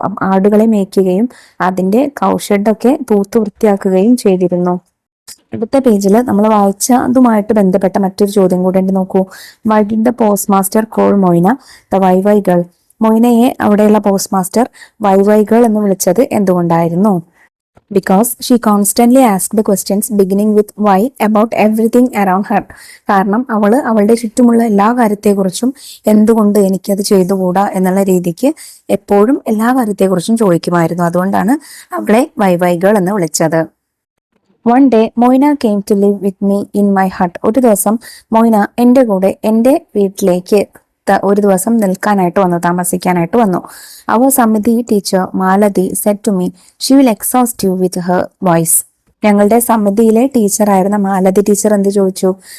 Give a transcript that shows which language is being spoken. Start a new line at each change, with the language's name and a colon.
Malayalam: ആടുകളെ മേയ്ക്കുകയും അതിന്റെ കൗഷെഡൊക്കെ തൂത്ത് വൃത്തിയാക്കുകയും ചെയ്തിരുന്നു. അടുത്ത പേജിൽ നമ്മൾ വായിച്ച അതുമായിട്ട് ബന്ധപ്പെട്ട മറ്റൊരു ചോദ്യം കൂടെ ഉണ്ട്, നോക്കൂ.
English: Why did the post master call Moyna the why why girl?
Malayalam: മൊയ്നയെ അവിടെയുള്ള പോസ്റ്റ് മാസ്റ്റർ വൈവൈ ഗേൾ എന്ന് വിളിച്ചത് എന്തുകൊണ്ടായിരുന്നു?
English: Because she constantly asked the questions beginning with why about everything around her.
Malayalam: കാരണം അവളുടെ ചുറ്റുമുള്ള എല്ലാ കാര്യത്തെക്കുറിച്ചും എന്തുകൊണ്ട് എനിക്കത് ചെയ്തുകൂടാ എന്നുള്ള രീതിക്ക് എപ്പോഴും എല്ലാ കാര്യത്തെക്കുറിച്ചും ചോദിക്കുമായിരുന്നു. അതുകൊണ്ടാണ് അവളെ വൈവൈ ഗേൾ എന്ന് വിളിച്ചത്.
English: One day, Moina came to live with me in my hut.
Malayalam: ഒരു ദിവസം മൊയ്ന എൻ്റെ കൂടെ എൻ്റെ വീട്ടിലേക്ക് ഒരു ദിവസം നിൽക്കാനായിട്ട് വന്നു, താമസിക്കാനായിട്ട് വന്നു.
English: അവർ സമിതി teacher Malathi said to me, she will exhaust you with her voice.
Malayalam: ഞങ്ങളുടെ സമിതിയിലെ ടീച്ചറായിരുന്ന മാലതി ടീച്ചർ എന്ത് ചോദിച്ചു?